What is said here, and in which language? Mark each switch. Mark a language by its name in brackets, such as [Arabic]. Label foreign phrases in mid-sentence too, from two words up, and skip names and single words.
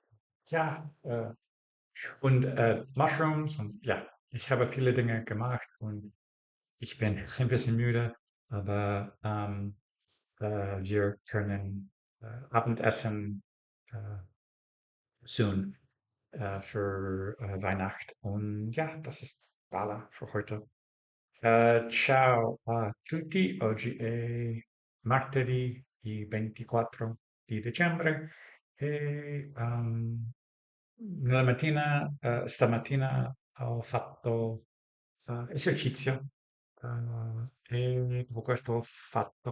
[German] Ja, und Mushrooms und ja, ich habe viele Dinge gemacht und ich bin ein bisschen müde, aber wir können Abendessen äh, soon für Weihnacht. Und ja, das ist Bala für heute. [Italian] Ciao a tutti, oggi è martedì il 24 di dicembre e stamattina ho fatto esercizio e dopo questo ho fatto